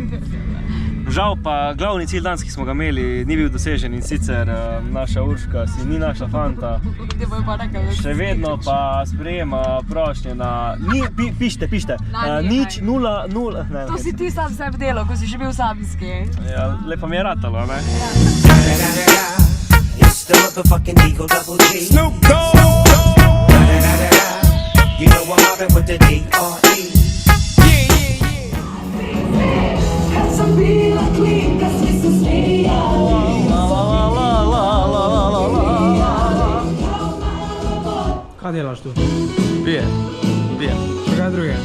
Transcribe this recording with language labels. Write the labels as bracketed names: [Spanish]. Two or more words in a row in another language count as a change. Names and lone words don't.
[Slovenian] Žal pa glavni cilj danes, ki smo ga imeli, ni bil dosežen in sicer naša Urška si ni našla Fanta. Še vedno pa sprejema prošnje na... Pišite. Nič, 0, 0... To si ti sam sebi delal, ko si že bil samski. Ja, lepo mi je ratalo, ne? [English] It's the motherfucking Eagle Double G. Snoop Dogg! Mobbing with the D.R.E. [Croatian] Kad sam bila klinka, svi se smijali. [Slovenian] Kaj delaš tu? Pijem. Še kaj druge?